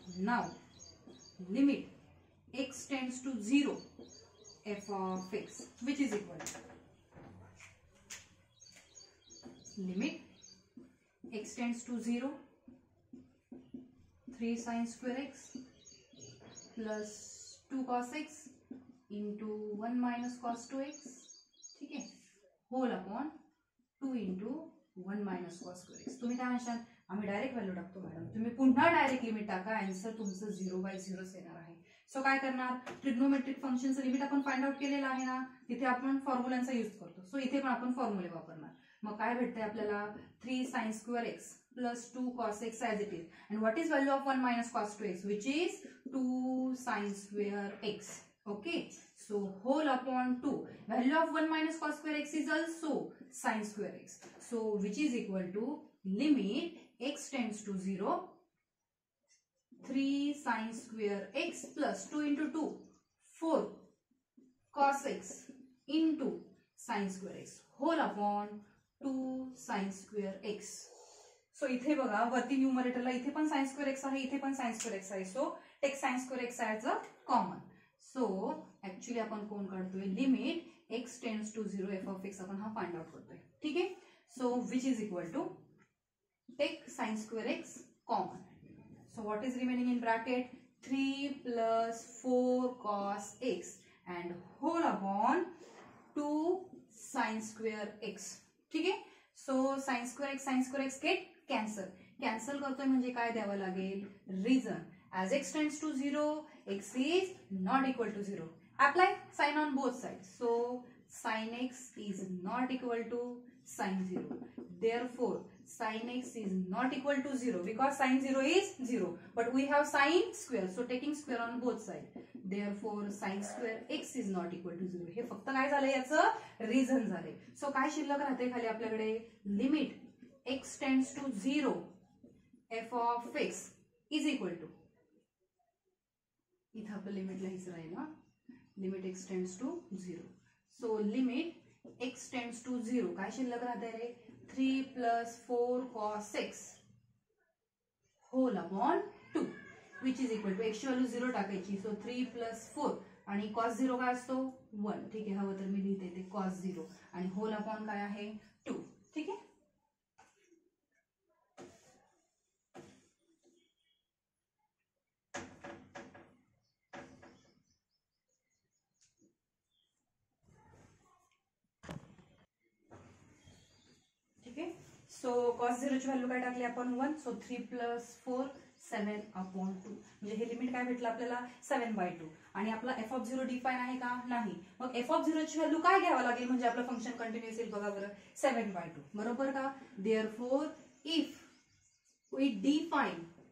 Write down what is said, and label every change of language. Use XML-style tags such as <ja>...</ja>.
<en>नाव limit x tends to 0 f of x which is equal limit x tends to 0 3 sin square x plus 2 cos x into 1 minus cos 2x.</en> <mr>ठीक आहे.</mr> <en>Whole upon 2 into 1 minus cos square x.</en> <mr>तुम्ही काय म्हणशाल, आम्ही direct value टाकतो madam. तुम्ही पुन्हा direct limit टाका, answer तुमचं 0/0 येणार आहे. सो काय करणार, ट्रिग्नोमेट्रिक फंक्शनचं लिमिट आपण फाइंड आउट केलेलं आहे ना, तिथे आपण फॉर्म्युलांचा यूज करतो. सो इथे पण आपण फॉर्म्युले वापरणार. मग काय भेटतंय आपल्याला,</mr> <en>3 sin square x plus 2 cos x as it</en> <mr>is.</mr> <en>And what is value of 1 minus cos 2x, which is 2 sin square x. Okay. So whole upon 2. Value of 1 minus cos square x is also sin square x. So which is equal to limit x tends to 0. 3 sin square x plus 2 into 2. 4 cos x into sin square x. Whole upon 2 sin square x.</en> <mr>So इथे बघा वरती न्यूमरेटरला इथे पण sine square x आहे, इथे पण sine square x आहे.</mr> <en>So take sine square x as a common.</en> <mr>So actually आपण कोण काढतोय, limit x tends to 0 F of x आपण हा फाइंड आउट करतोय. ठीक आहे.</mr> <en>So which is equal to take sine square x common. So what is remaining in bracket, 3 plus 4 cos x and whole upon 2 sin square x.</en> <mr>ठीक आहे.</mr> <en>So sine square x get cancel करतोय.</en> <mr>म्हणजे काय द्यावं लागेल,</mr> <en>Reason as x tends to 0 x is not equal to 0. Apply sine on both side. So sine x is not equal to sine 0. Therefore sin x is not equal to 0 because sin 0 is 0, but we have sin square, so taking square on both sides. Therefore sin square x is not equal to 0.</en> <mr>हे फक्त काय झालं, याचं reason झाले. So काय शिल्लक राहते खाली आपल्याकडे, limit x tends to 0 f of x is equal to, इथं आपलं लिमिट लिहायचं राहील ना, limit x tends to 0.</mr> <en>so limit x tends to 0</en> <mr>काय शिल्लक राहते रे,</mr> <en>3 plus 4 cos x whole upon 2 which is equal to x ची value 0 टाकायची.</en> <mr>सो 3 plus 4 आणि cos 0 काय असतो 1. ठीक आहे, हवं तर मी लिहिते ते cos 0 आणि होल अपॉन काय आहे 2. ठीक आहे. सो cos 0 ची व्हॅल्यू काय टाकली आपण 1.</mr> <en>So 3 plus 4 7 upon 2.</en> <mr>म्हणजे हे लिमिट काय भेटलं आपल्याला 7/2. आणि आपला f of 0 डिफाईन आहे का, नाही. मग f of 0 ची व्हॅल्यू काय घ्यावं लागेल म्हणजे आपलं फंक्शन कंटिन्युअस येईल, बघा बरं 7/2. बरोबर का.</mr> <en>therefore if we define</en>